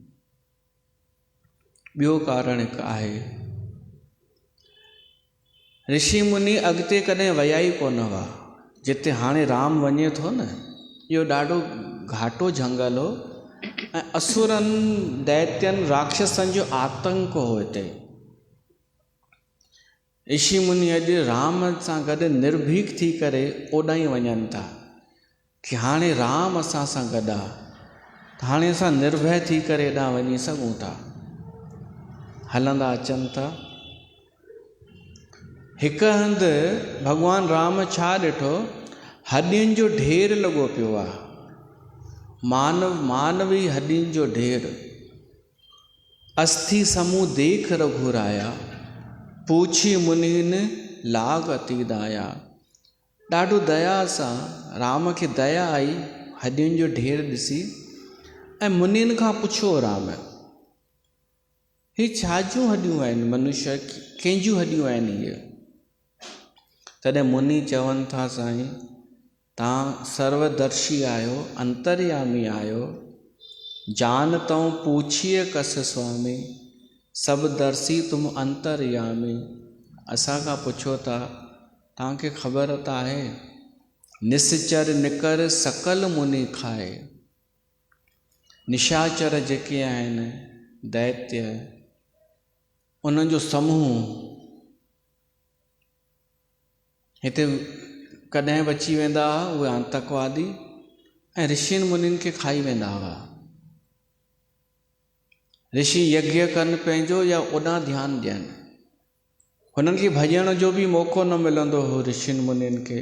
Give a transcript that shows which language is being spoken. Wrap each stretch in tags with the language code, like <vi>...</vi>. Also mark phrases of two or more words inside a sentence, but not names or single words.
<sd>ॿियो कारण हिकु आहे, ऋषि मुनि अॻिते कॾहिं विया ई कोन हुआ, जिते हाणे राम वञे थो न, इहो ॾाढो घाटो झंगल हो ऐं असुरनि, दैत्यनि, राक्षसनि जो आतंक हो हिते। ऋषि मुनि अॼु राम सां गॾु निर्भीक थी करे ओॾां ई वञनि था, कि हाणे राम असां सां गॾु आहे, हाणे असां निर्भय थी करे हेॾां वञी सघूं था, हलंदा अचनि था। हिकु हंधि भॻवान राम छा ॾिठो, हॾियुनि जो ढेर लॻो पियो आहे, मानवी हॾियुनि जो ढेर।</sd> <awa>अस्थि समूह देख रघुराया, पूछी मुनिन लाग अति दाया।</awa> <sd>ॾाढो दया सां राम खे दया आई हॾियुनि जो ढेर ॾिसी, ऐं मुनिनि खां पुछो राम, ही छा जूं हॾियूं आहिनि, मनुष्य कंहिंजूं हॾियूं आहिनि इहे? तॾहिं मुनि चवनि था, साईं तव्हां सर्वदर्शी आहियो, अंतर्यामी आहियो,</sd> <awa>जानतऊं पूछिए कस स्वामी, सभु दर्शी तुम अंतर्यामी।</awa> <sd>असां खां पुछो था, तव्हांखे ख़बर त आहे,</sd> <awa>निश्चर निकर सकल मुनि खाए।</awa> <sd>निशाचर जेके आहिनि, दैत्य, उन्हनि जो समूह हिते कॾहिं बची वेंदा हुआ, उहे आतंकवादी, ऐं ऋषियुनि मुनिनि खे खाई वेंदा हुआ। ऋषि यज्ञ कनि पंहिंजो या ओॾां ध्यानु ॾियनि, हुननि खे भॼण जो बि मौक़ो न मिलंदो हो ऋषियुनि मुनिनि खे।</sd>